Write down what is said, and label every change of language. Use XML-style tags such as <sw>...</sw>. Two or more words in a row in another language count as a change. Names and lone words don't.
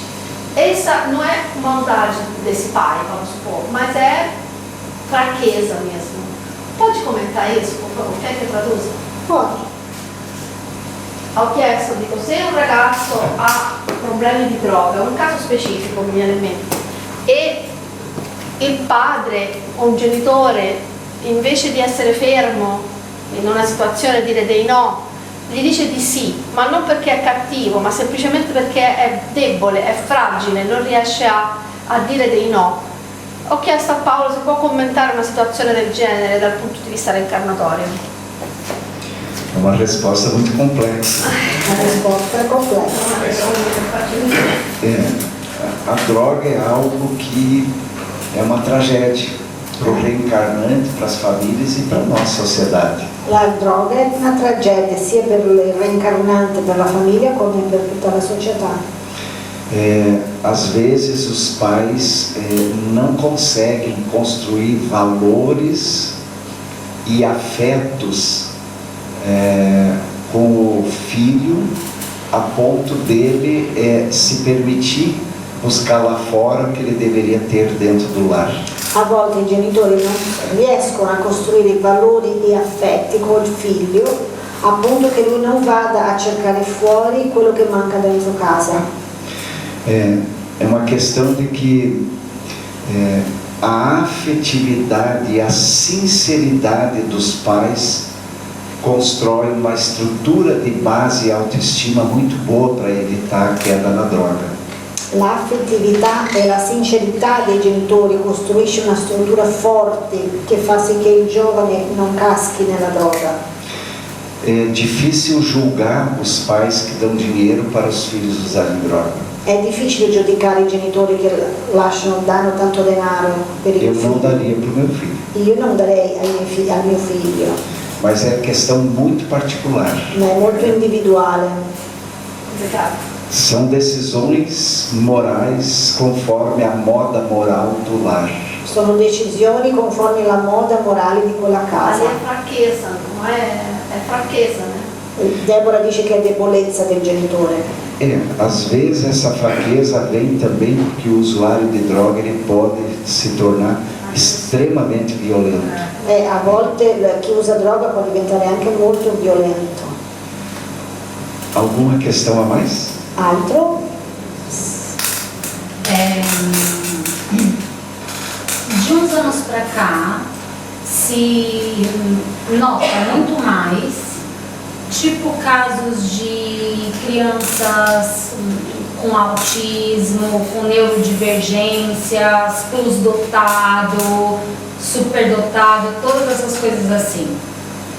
<pt>Essa não é maldade desse pai, vamos supor, mas é fraqueza mesmo. Pode comentar isso, por favor? Quer que eu traduza? Pode.</pt> <it>Ho chiesto di se un ragazzo ha problemi di droga, un caso specifico mi viene in mente, e il padre o un genitore, invece di essere fermo in una situazione e dire dei no, gli dice di sì, ma non perché è cattivo, ma semplicemente perché è debole, è fragile, non riesce a dire dei no. Ho chiesto a Paolo se può commentare una situazione del genere dal punto di vista reincarnatorio.</it> <pt>é uma resposta muito complexa.</pt> <it>La risposta è complessa.</it> <pt>A droga é algo que é uma tragédia para o reencarnante, para as famílias e para a nossa sociedade.</pt> <it>La droga è una tragedia sia per il reincarnante, per la famiglia, come per tutta la società.</it> <pt>Às vezes os pais não conseguem construir valores e afetos com o filho a ponto dele se permitir buscar lá fora o que ele deveria ter dentro do lar.</pt> <it>A volte i genitori non riescono a costruire i valori e affetti col figlio, a punto che lui non vada a cercare fuori quello che manca dentro casa.</it> <pt>É uma questão de que a afetividade e a sinceridade dos pais constrói uma estrutura de base e autoestima muito boa para evitar a queda na droga.</pt> <it>L'affettività e la sincerità dei genitori costruisce una struttura forte che fa sì che il giovane non caschi nella droga.</it> <pt>É difícil julgar os pais que dão dinheiro para os filhos usarem droga.</pt> <it>È difficile giudicare i genitori che danno tanto denaro per i</it> <pt>Eu</pt> <it>figli.</it> <pt>não daria para o meu filho.</pt> <it>Io non darei al mio figlio,</it> <pt>Mas é questão muito particular.</pt> <it>ma è molto individuale.</it> <pt>São decisões morais conforme a moda moral do lar.</pt> <it>Sono decisioni conformi alla moda morale di quella</it> <pt>Ali</pt> <it>casa.</it> <pt>é fraqueza, não é fraqueza, né?</pt> <it>Deborah dice che è debolezza del genitore.</it> <pt>Às vezes essa fraqueza vem também porque o usuário de droga ele pode se tornar extremamente violento.</pt> <it>A volte chi usa droga può diventare anche molto violento.</it> <pt>Alguma questão a mais?</pt> <it>Altro?</it> <pt>De uns anos para cá, se nota muito mais, tipo casos de crianças com autismo, com neurodivergências, plus dotado, superdotado, todas essas coisas assim.</pt>